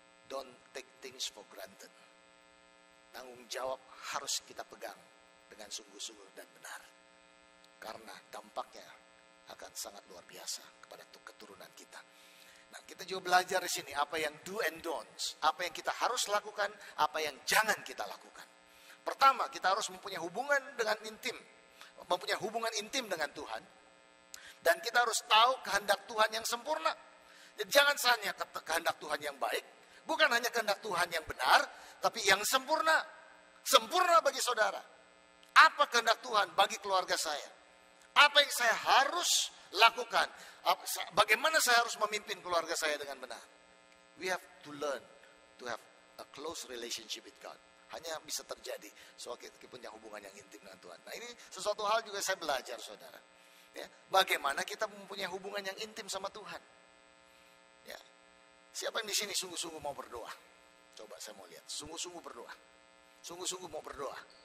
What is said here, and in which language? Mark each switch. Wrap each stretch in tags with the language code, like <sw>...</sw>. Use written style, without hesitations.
<en>Don't take things for granted.</en> <id>Tanggung jawab harus kita pegang dengan sungguh-sungguh dan benar. Karena dampaknya akan sangat luar biasa kepada keturunan kita. Nah, kita juga belajar di sini apa yang</id> <en>do and don'ts,</en> <id>apa yang kita harus lakukan, apa yang jangan kita lakukan. Pertama, kita harus mempunyai hubungan dengan intim, mempunyai hubungan intim dengan Tuhan. Dan kita harus tahu kehendak Tuhan yang sempurna. Jadi jangan hanya kehendak Tuhan yang baik, bukan hanya kehendak Tuhan yang benar, tapi yang sempurna. Sempurna bagi saudara. Apa kehendak Tuhan bagi keluarga saya? Apa yang saya harus lakukan? Bagaimana saya harus memimpin keluarga saya dengan benar?</id> <en>We have to learn to have a close relationship with God.</en> <id>Hanya bisa terjadi soal kita punya hubungan yang intim dengan Tuhan. Nah, ini sesuatu hal juga saya belajar, saudara. Ya, bagaimana kita mempunyai hubungan yang intim sama Tuhan. Ya, siapa yang di sini sungguh-sungguh mau berdoa? Coba saya mau lihat, sungguh-sungguh berdoa. Sungguh-sungguh mau berdoa.</id>